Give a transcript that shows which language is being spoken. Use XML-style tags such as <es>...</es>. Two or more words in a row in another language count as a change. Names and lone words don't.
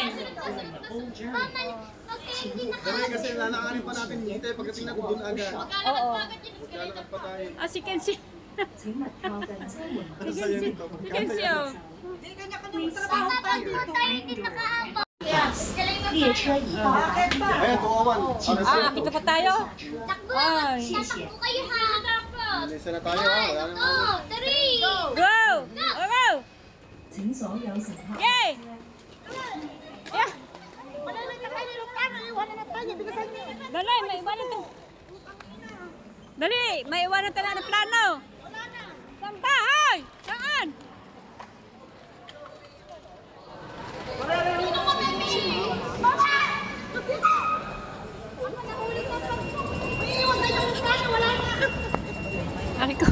<tl>Mama, hindi na Kami kasi lalakarin pa natin dito pagdating na doon agad. Oo. Lalakad pa tayo. Si Kenzie. Si Kenzie, oh. Galing</tl> <zh>列车已到达，</zh> <tl>Ayan, 201. Kita pa tayo. Takbo! Ay. Tatakbo kayo ha! Isa na tayo, ha? Wala na. 3!</tl> <en>Go! Go! Yay! Yeah!</en> <tl>Dali, may iwanan to. Dali, may iwanan tayo ng plano. Saan ba? Hoy! Saan? Ay ko.</tl>